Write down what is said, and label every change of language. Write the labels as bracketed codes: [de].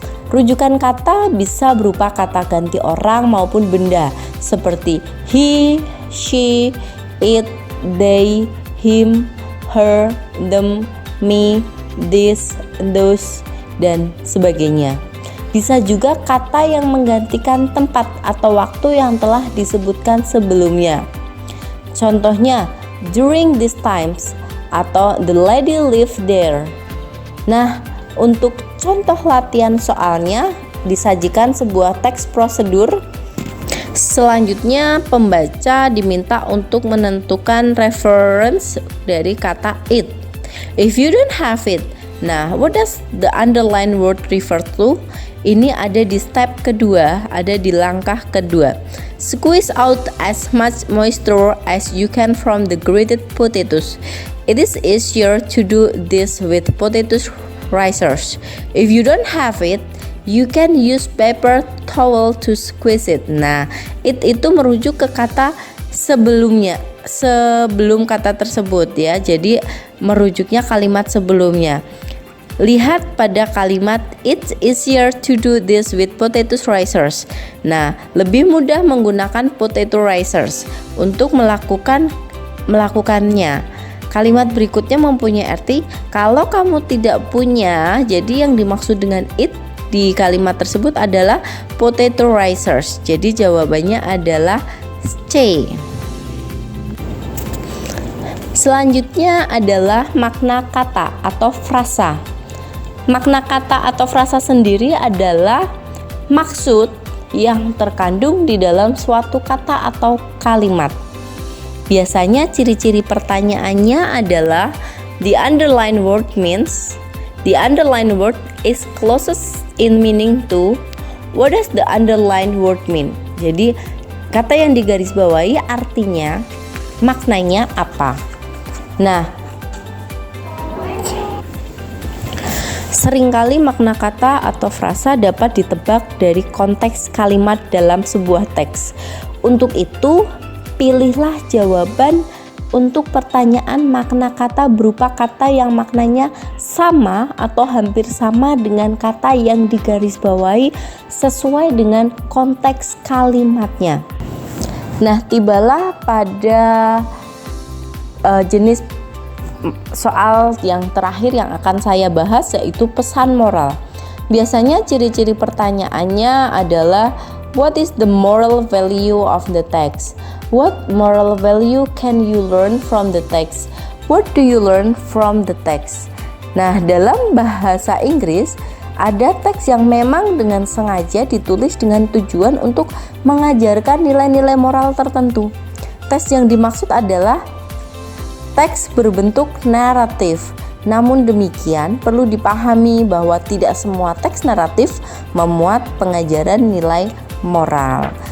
[id] Rujukan kata bisa berupa kata ganti orang maupun benda seperti he, she, it, they, him, her, them, me, this, those, dan sebagainya. Bisa juga kata yang menggantikan tempat atau waktu yang telah disebutkan sebelumnya. [en] Contohnya, during these times atau the lady lived there. [id] Nah, untuk contoh latihan soalnya disajikan sebuah teks prosedur. Selanjutnya, pembaca diminta untuk menentukan reference dari kata it. [en] If you don't have it, nah, what does the underlined word refer to? [id] Ini ada di step kedua, ada di langkah kedua. [en] Squeeze out as much moisture as you can from the grated potatoes. It is easier to do this with potato risers. If you don't have it, you can use paper towel to squeeze it. [id] Nah, itu merujuk ke kata sebelumnya, sebelum kata tersebut ya. [en] Jadi merujuknya kalimat sebelumnya. Lihat pada kalimat it's easier to do this with potato risers. [id] Nah, lebih mudah menggunakan potato risers untuk melakukannya. Kalimat berikutnya mempunyai arti kalau kamu tidak punya. Jadi yang dimaksud dengan it di kalimat tersebut adalah potato risers. Jadi jawabannya adalah C. Selanjutnya adalah makna kata atau frasa. Makna kata atau frasa sendiri adalah maksud yang terkandung di dalam suatu kata atau kalimat. Biasanya ciri-ciri pertanyaannya adalah the underlined word means. [en] The underlined word is closest in meaning to. What does the underlined word mean? [id] Jadi kata yang digarisbawahi artinya, maknanya apa? Nah, seringkali makna kata atau frasa dapat ditebak dari konteks kalimat dalam sebuah teks. Untuk itu, pilihlah jawaban untuk pertanyaan makna kata berupa kata yang maknanya sama atau hampir sama dengan kata yang digarisbawahi sesuai dengan konteks kalimatnya. Nah, tibalah pada jenis soal yang terakhir yang akan saya bahas, yaitu pesan moral. [en] Biasanya ciri-ciri pertanyaannya adalah what is the moral value of the text? What moral value can you learn from the text? What do you learn from the text? [id] Nah, dalam bahasa Inggris ada teks yang memang dengan sengaja ditulis dengan tujuan untuk mengajarkan nilai-nilai moral tertentu. Teks yang dimaksud adalah teks berbentuk naratif. Namun demikian, perlu dipahami bahwa tidak semua teks naratif memuat pengajaran nilai moral.